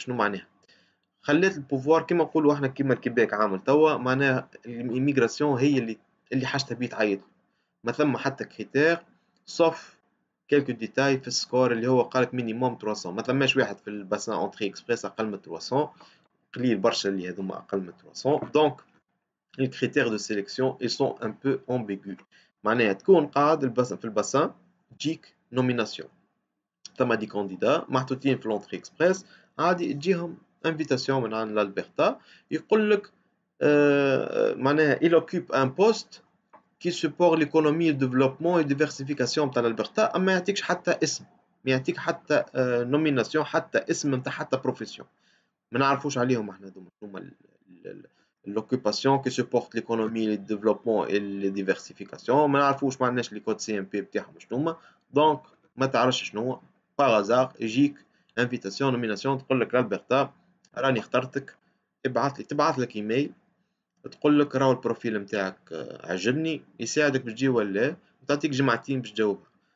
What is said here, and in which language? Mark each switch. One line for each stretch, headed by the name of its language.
Arabic: شنو معناها؟ خلات البوفوار كيما نقولوا احنا كيما الكيباك عامل توا، معناها الاميغراسيون هي اللي حاجتها بيه تعيط. ما ثم حتى كريتير سوف كيلكو ديتاي في السكور اللي هو قالك مينيموم 300. ما ثماش واحد في الباسان اونتري اكسبريس اقل من 300، قليل برشا اللي هذوما اقل من 300.
French: دونك les critères de sélection ils sont un peu ambigus.
Arabic: معناها تكون قاعد في الباسان تجيك نوميناسيون، ثم دي كانديدا محطوطين في لونتري اكسبريس، عادي تجيهم انفيتاسيون من عند الالبرتا يقول لك معناها
French: il occupe un poste qui supporte l'économie, le développement et la diversification
Arabic: نتاع الالبرتا، اما يعطيكش حتى اسم، ما يعطيك حتى نوميناسيون، حتى اسم نتاع حتى بروفيسيون. ما نعرفوش عليهم احنا هذوما
French: l'occupation qui supporte l'économie, le développement et la diversification.
Arabic: ما نعرفوش ما عندناش لي كود سي ام بي بتاعهم شنو هما، دونك ما تعرفش شنو هو. باغ ازار يجيك انفيتاسيون نوميناسيون تقول لك البرتا راني اخترتك، تبعث لك ايميل تقول لك راهو البروفيل نتاعك عجبني، يساعدك باش تجي ولا تعطيك جمعتين باش تجاوبها.